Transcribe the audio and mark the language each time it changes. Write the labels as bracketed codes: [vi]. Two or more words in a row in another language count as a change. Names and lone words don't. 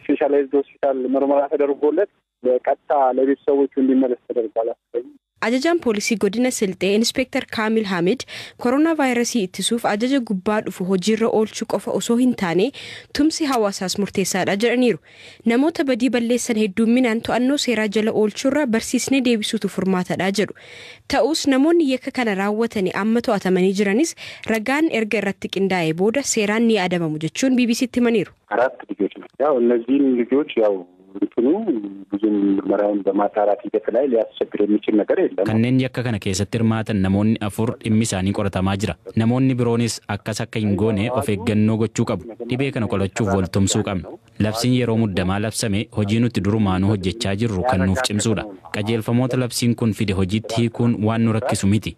[om] Ajajaan poolisii godina Silxee Inspektar Kaamil Hamid koronaa vaayirasii ittisuuf ajaja gubbaa dhufu hojiirra oolchuu qofa osoo hin taane tumsi hawaasaas murteessaadha jedhaniiru. Namoota badii balleessan hedduminaan to'annoo seeraa jala oolchuurra barsiisnee deebisuutu furmaatadha jedhu. Ta'us namoonni yakka kana raawwatanii amma to'atamanii jiranis ragaan erga irratti qindaa'ee booda seeraan ni adabamu jechuun BBCtti himaniiru. [am] እነዚህን ልጆች ያው ብዙም ምርመራውን በማጣራት ሂደት ላይ ሊያስቸግር የሚችል ነገር የለም። [om] kanneen yakka kana keessatti hirmaatan namoonni 4 dhimmi isaanii qoratamaa jira. Namoonni biroonis akkas akka hin goone of eeggannoo gochuu qabu. Dhibee kana qolachuuf waltumsuu qabna. Labsiin yeroo muddamaa labsame hojii nuti durumaanuu hojjechaa jirru kan nuuf cimsuudha. Qajeelfamoota labsiin kun fide hojiitti hiikuun waan nu rakkisu miti.